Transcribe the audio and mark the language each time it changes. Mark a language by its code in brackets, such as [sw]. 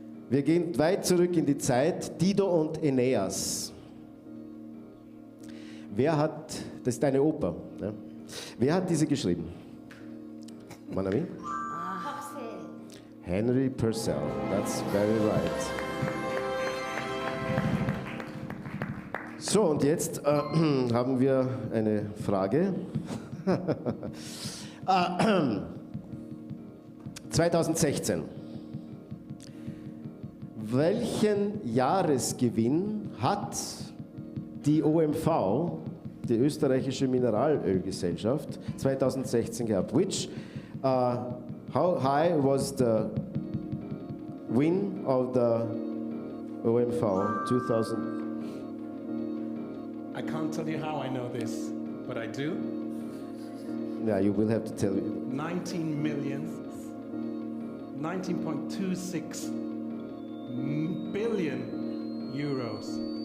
[de] Wir gehen weit zurück in die Zeit. Dido und Aeneas. Wer hat, das ist eine Oper, ja. Wer hat diese geschrieben? Mon ami? [en] Henry Purcell, that's very right. [de] So, und jetzt haben wir eine Frage. 2016. Welchen Jahresgewinn hat die OMV, die österreichische Mineralölgesellschaft, 2016 gehabt? [en] How high was the win of the OMV 2000? I can't tell you how I know this, but I do. Yeah, you will have to tell me. 19.26 billion euros.